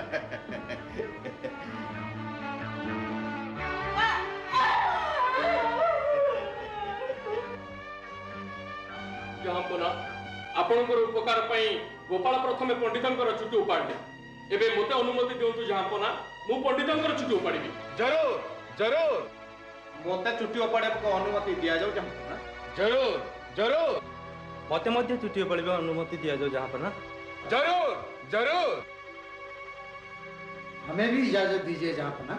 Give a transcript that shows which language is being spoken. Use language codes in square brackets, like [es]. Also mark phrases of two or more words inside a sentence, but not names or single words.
[or] ଜହାପନା, ଆପଣଙ୍କର ଉପକାର ପାଇଁ ଗୋପାଳ ପ୍ରଥମେ ପଣ୍ଡିତଙ୍କର ଚୁଟି ଉପାଡ଼ିଲେ। ଏବେ ମୋତେ ଅନୁମତି ଦିଅନ୍ତୁ ଜହାପନା, ମୁଁ ପଣ୍ଡିତଙ୍କର ଚୁଟି ଉପାଡ଼ିବି। [hi] जरूर जरूर [or] ମୋତେ ଚୁଟି ଉପାଡ଼ିବାକୁ ଅନୁମତି ଦିଆଯାଉ ଚାହୁଁଛୁ ନା? [hi] जरूर जरूर [or] ମତେ ମଧ୍ୟ ଚୁଟି ଉପାଡ଼ିବା ଅନୁମତି ଦିଆଯାଉ ଜାହାପନା। [hi] जरूर जरूर हमें भी इजाजत दीजिए जहाँपना।